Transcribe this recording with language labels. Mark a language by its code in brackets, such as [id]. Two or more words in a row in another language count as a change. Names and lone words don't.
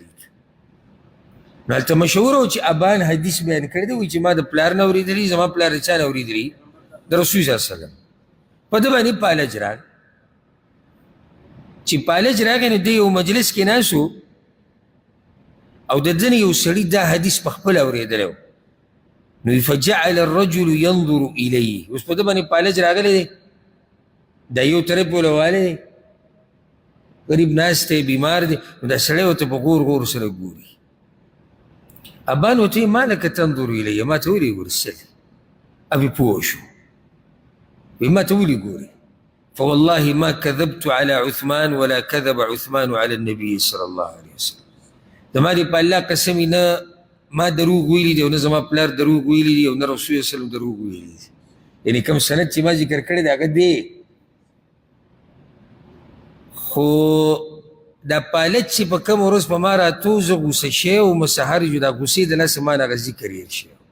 [ps] نو هلته مشهوره و چې ابان حدیث بیان کړی دی، وایي چې ما د پلار نه اورېدلي، زما پلار د چا نه اورېدلي؟ د رسول صلی الله علیه وسلم. په ده باندې پالج راغی. چې پالج راغی نو دی یو مجلس کې ناست و او د ده نه یو سړي دا حدیث په خپله اورېدلی و. نو [ar] فجعل الرجل ينظر الیه. [ps] اوس په ده باندې پالج راغلی دی، دا یو طرف ولوالی دی، غریب ناست دی، بیمار دی، نو دا سړی ورته په غور غور سره ګوري. ابان ورته [ar] ما لک تنظر الیه، [ps] ما ته ولې ګورې څه دی؟ ابي پوه شو، وایي ما ته ولې ګورې؟ [ar] فوالله ما كذبت على عثمان ولا كذب عثمان على النبي صلى الله عليه وسلم. [ps] زما دې په الله قسم نه ما دروغ ویلي دی او نه زما پلار دروغ ویلي دی او نه رسول الله وسلم دروغ ویلي دی. یعنې کوم سند چې ما ذکر کړی دی هغه دی. خو دا پالت چې په کوم ورځ په ما راتو زه غوسه شوی وم سهار جو دا غوسې د لاسه ما نه هغه ذکر هېر شوی.